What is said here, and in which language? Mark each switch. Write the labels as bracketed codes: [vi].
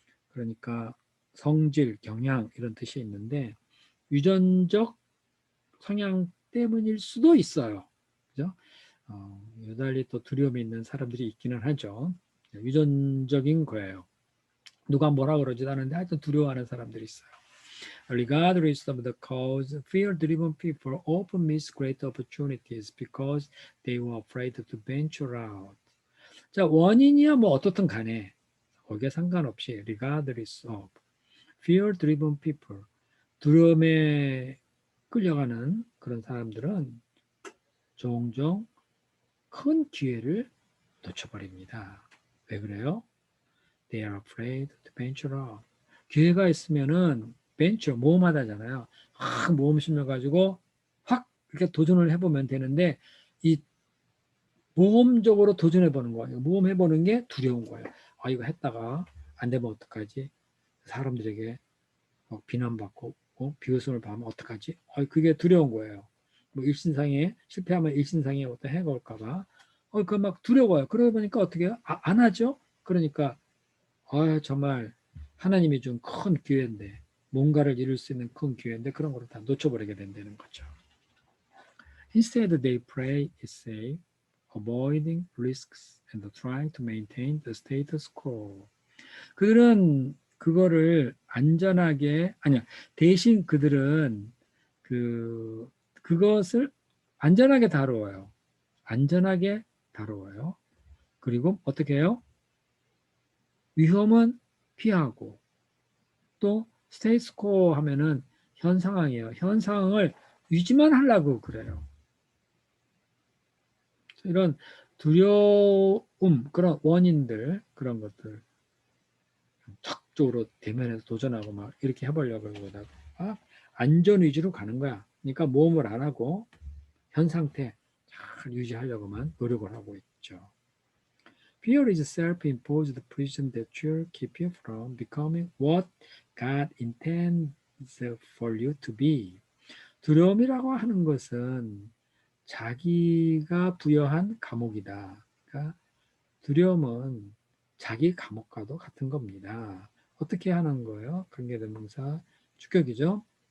[ko] 그러니까 성질, 경향 이런 뜻이 있는데 유전적 성향 때문일 수도 있어요. 그죠? 유달리 또 두려움이 있는 사람들이 있기는 하죠. 유전적인 거예요. 누가 뭐라 그러지도 않은데 하여튼 두려워하는 사람들이 있어요. [en] Regardless of the cause, fear-driven people often miss great opportunities because they were afraid to venture out. [ko] 자, 원인이야 뭐 어떻든 간에 거기에 상관없이 [en] regardless of fear-driven people, [ko] 두려움에 끌려가는 그런 사람들은 종종 큰 기회를 놓쳐버립니다. 왜 그래요? [en] They are afraid to venture out. [ko] 기회가 있으면은 벤처 모험하다잖아요. 모험 심려 가지고 확 이렇게 도전을 해보면 되는데 이 모험적으로 도전해보는 거예요. 모험해보는 게 두려운 거예요. 이거 했다가 안 되면 어떡하지? 사람들에게 비난받고 비웃음을 받으면 어떡하지? 그게 두려운 거예요. 뭐 일신상에 실패하면 일신상에 어떤 해가 올까봐 그 막 두려워요. 그러다 보니까 어떻게 해요? 안 하죠? 그러니까 정말 하나님이 준 큰 기회인데 뭔가를 이룰 수 있는 큰 기회인데 그런 거를 다 놓쳐버리게 된다는 거죠. [en] Instead, they play it safe, avoiding risks and trying to maintain the status quo. [ko] 그들은 그거를 안전하게 아니야. 대신 그들은 그것을 안전하게 다루어요. 안전하게 다루어요. 그리고 어떻게 해요? 위험은 피하고 또 스테이스코 하면은 현 상황이에요. 현 상황을 유지만 하려고 그래요. 이런 두려움, 그런 원인들, 그런 것들 적극적으로 대면해서 도전하고 막 이렇게 해보려고 하다가 안전 위주로 가는 거야. 그러니까 모험을 안 하고 현 상태 잘 유지하려고만 노력을 하고 있죠. [en] Fear is self-imposed prison that should keep you from becoming what God intends for you to be. [ko] 두려움이라고 하는 것은 자기가 부여한 감옥이다. 그러니까 두려움은 자기 감옥과도 같은 겁니다. 어떻게 하는 거예요? 관계대명사 주격이죠.